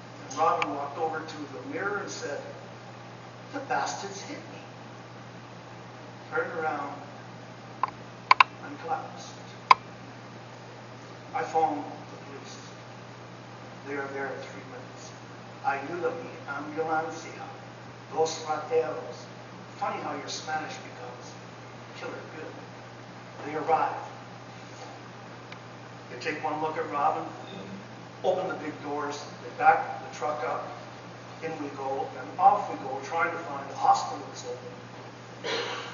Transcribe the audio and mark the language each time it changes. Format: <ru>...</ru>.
<en>And Robin walked over to the mirror and said, the bastards hit me. Turned around and collapsed. I phoned the police. They are there in 3 minutes.</en> <es>Ayúdame, ambulancia, dos rateros.</es> <en>Funny how your Spanish becomes killer good. They arrive. They take one look at Robin, open the big doors, they back the truck up, in we go, and off we go, trying to find a hospital that's open.</en>